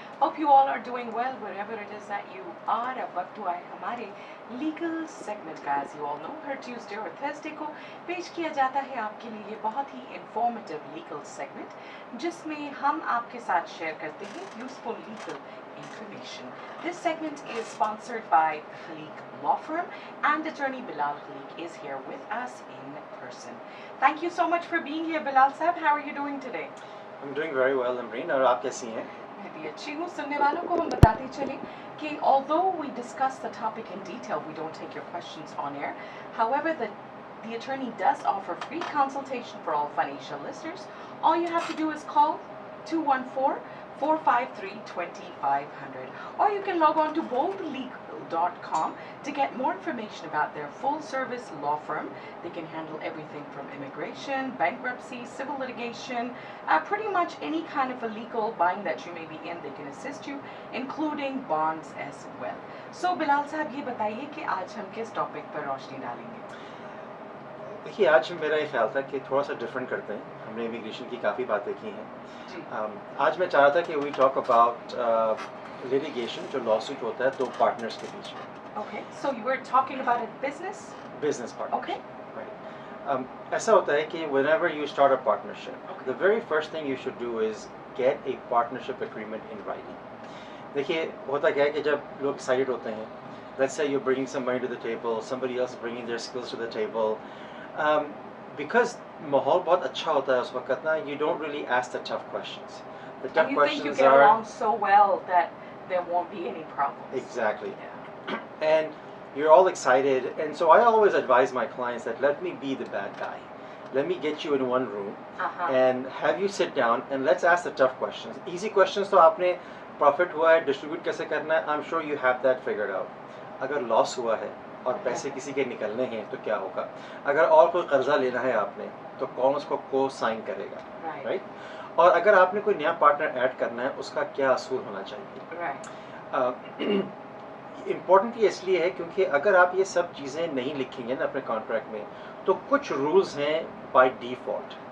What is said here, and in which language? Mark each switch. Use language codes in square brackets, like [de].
[en] Hope you all are doing well wherever it is that you are. [hi] अब वक्त हुआ है हमारे लीगल सेगमेंट का. [en] as you all know [hi] हर Tuesday और थर्सडे को पेश किया जाता है आपके लिए ये बहुत ही इंफॉर्मेटिव लीगल सेगमेंट जिसमें हम आपके साथ शेयर करते हैं [en] Useful legal information. This segment is sponsored by Khalik Law Firm and attorney Bilal Khalik is here with us in person. Thank you so much for being here, Bilal Sahab. How are you doing today? I'm doing very well, Amreen. [hi] और आप कैसी हैं? मैं भी अच्छी हूँ. सुनने वालों को हम बताते चले कि [en] although we discuss the topic in detail, we don't take your questions on air. However, the attorney does offer free consultation for all financial listeners. All you have to do is call 214-453-2500 or you can log on to boldlegal.com to get more information about their full service law firm. They can handle everything from immigration, bankruptcy, civil litigation, pretty much any kind of a legal bind that you may be in, they can assist you, including bonds as well. So Bilal [hi] साहब ये बताइए कि आज हम किस topic पर रोशनी डालेंगे? देखिए, आज मेरा ये ख्याल था कि थोड़ा सा डिफरेंट करते हैं. हमने इमिग्रेशन की काफ़ी बातें की हैं. आज मैं चाह रहा था कि [en] we talk about litigation, [hi] जो लॉसूट होता है दो पार्टनर्स के बीच में. [en] Okay, so you were talking about a business partner. Okay. Right. [hi] ऐसा होता है कि [en] whenever you start a partnership, the very first thing you should do is get a partnership agreement in writing. [hi] देखिए, होता क्या है कि जब लोग excited होते हैं, [en] let's say you're bringing somebody to the table, somebody else is bringing their skills to the table, because [hi] माहौल बहुत अच्छा होता है उस वक्त ना, [en] you don't really ask the tough questions. The tough and you questions think you get are along so well that there won't be any problems. Exactly. Yeah. And you're all excited, and so I always advise my clients that let me be the bad guy. Let me get you in one room and have you sit down and let's ask the tough questions. Easy questions [hi] तो आपने profit हुआ है, distribute कैसे करना है, [en] I'm sure you have that figured out. [hi] अगर loss हुआ है और पैसे किसी के निकलने हैं तो क्या होगा? अगर और कोई कर्जा लेना है आपने तो कौन उसको को साइन करेगा? राइट? और अगर आपने कोई नया पार्टनर ऐड करना है उसका क्या असूल होना चाहिए? इम्पोर्टेंट ये इसलिए है क्योंकि अगर आप ये सब चीज़ें नहीं लिखेंगे ना अपने कॉन्ट्रैक्ट में तो कुछ रूल्स हैं [en] By default.